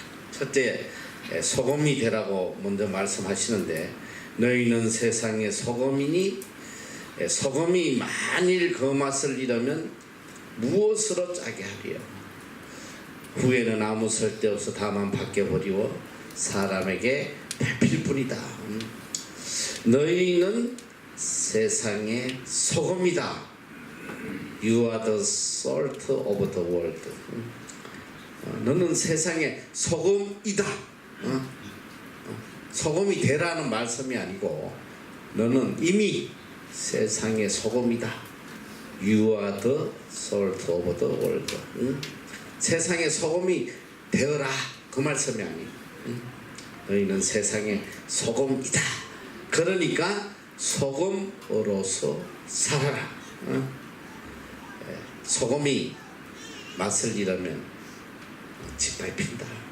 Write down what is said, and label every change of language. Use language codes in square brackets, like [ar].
[ko] 첫째, 소금이 되라고 먼저 말씀하시는데, 너희는 세상의 소금이니 소금이 만일 그 맛을 잃으면 무엇으로 짜게 하리요. 후에는 아무 쓸데없어 다만 밖에 버리워 사람에게 밟힐 뿐이다. 너희는 세상의 소금이다. [en] You are the salt of the world. [ko] 너는 세상의 소금이다. 소금이 되라는 말씀이 아니고 너는 이미 세상의 소금이다. [en] You are the salt of the world. [ko] 세상의 소금이 되어라. 그 말씀이 아니고 너희는 세상의 소금이다. 그러니까 소금으로서 살아라. 소금이 맛을 잃으면 짓밟힌다.